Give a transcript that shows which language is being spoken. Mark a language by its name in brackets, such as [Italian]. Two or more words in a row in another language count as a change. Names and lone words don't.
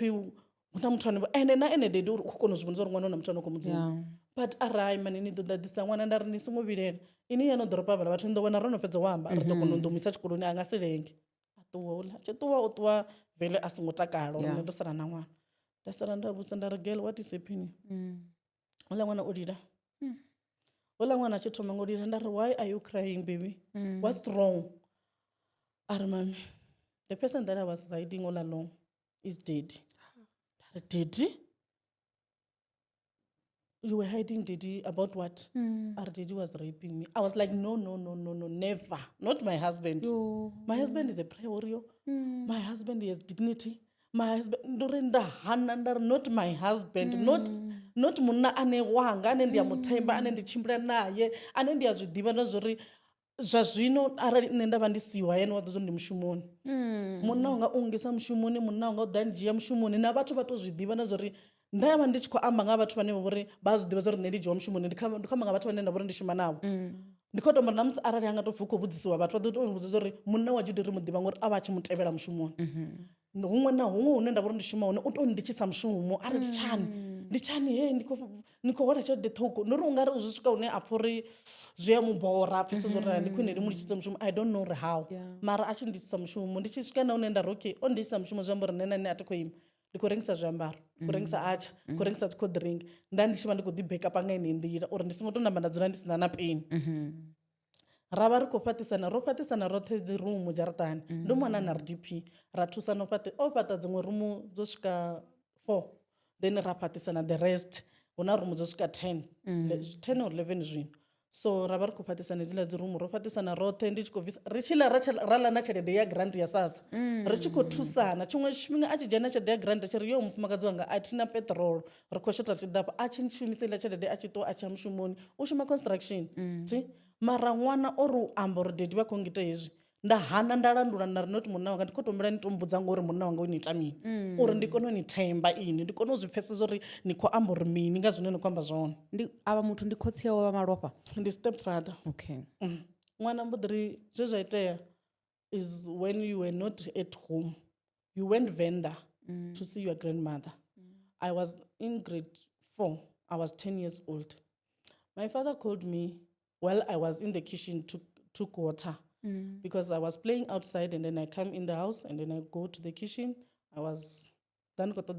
[Venda] pfhi hu na muthu ane ene na ene dedi uri u khou kona u zwi vhona zwa uri ṅwana u na muthu ane a khou mu dzumba but arali mani ni ḓo ḓaḓisa ṅwana nda ri ni songo vhilela ini ya no ḓoropa havhala vhathu ni ḓo wana ro no fhedza u amba ri ḓo kona u ḓo mu isa tshikoloni a nga si lenge a ṱuwa uḽa tshi ṱuwa o ṱuwa vele a songo takala uri ndo sala na ṅwana nda sala nda vhudza nda ri [English] girl what is happening [Venda] uḽa ṅwana o lila uḽa ṅwana a tshi thoma ngo lila nda ri [English] why are you crying baby what's wrong [Venda] a ri mami [English] the person that I was hiding all along is dead [Venda] nda ri [English] daddy you were hiding daddy about what our daddy was raping me. I was like no never, not my husband. My husband is a prayer warrior. My husband has dignity. My husband not my husband, not [Venda] munna ane wanga ane ndi a muthemba ane ndi tshimbila naye ane ndi a zwi ḓivha na zwori zwa zwino arali nṋe nda vha ndi siwa hayani wa ḓo zwo ndi mushumoni munna wanga u ngisa mushumoni munna wanga u ḓa ndzhia mushumoni na vhathu vha to zwi ḓivha na zwori nda vha ndi tshi khou amba nga vhathu vhane vha vhori vha zwi ḓivha zwa uri nṋe ndi dzhiwa mushumoni ndi khou amba nga vhathu vhane nda vhori ndi shuma navho ndi khou tomba na musi arali anga to pfhi u khou vhudzisiwa vhathu vha ḓo to vhudza zwa uri munna wa Judith ri mu ḓivha ngori a vha a tshi mu tevhela mushumoni huṅwe na huṅwe hune nda vhori ndi shuma hone u to nditshisa mushumo ari ndi tshani he ni khou hola tshelede ṱhukhu ndi uri u nga ri zwi swika hune a pfha uri zwi a mu bora a pfhisa zwo ri ndi khwine ndi mu litshise mushumo [English] I don't know how [Venda] mara a tshi ndisisa mushumo ndi tshi swika na hune nda ri okay o ndisisa mushumo zwi amba uri nṋe na nṋe a thi khou ima ndi khou rengisa zwiambaro khou rengisa atsha khou rengisa dzi cold drink nda ndi tshi vha ndi khou ḓi backupa nga ine nḓila uri ndi songo to namba nda dzula ndi sina na peni ra vha ri khou fhaṱisana roṱhe dzi rumu dzharaṱani ndo mwana na RDP ra thusana o fhaṱa dziṅwe rumu dzo swika 4 then ra fhaṱisana [English] the rest [Venda] hu na rumu dzo swika 10 or 11 zwino so ra vha ri khou fhaṱisana hedziḽa dzi rumu ro fhaṱisana roṱhe ndi tshi khou bvisa ri tshi ra ḽa na tshelede ya grant ya sasa ri tshi khou thusana tshiṅwe tshifhinga a tshi dzhia na tshelede ya grant a tshi ri yo mufumakadzi wanga a thina petrol ri khou shota tshiḓafa a tshi shumisa iḽa tshelede a tshi ṱuwa a tshi ya mushumoni u shuma construction mara ṅwana o ri u amba uri dedi vha khou ngita hezwi nda hana nda landula nda ri noti munna wanga ndi khou tombela ni to mbudza ngori munna wanga u ni ita mini uri ndi kone u ni themba ini ndi kone u zwi pfhesesa uri ni khou amba uri mini nga zwine ni khou amba zwone avha muthu ndi khotsi yawe vha malofha ndi step father okay ṅwana mbo ḓi ri zwe zwa itea [English] is when you were not at home you went vendor to see your grandmother I was in grade 4 I was 10 years old my father called me while I was in the kitchen took water because I was playing outside and then I come in the house and then I go to the kitchen I was then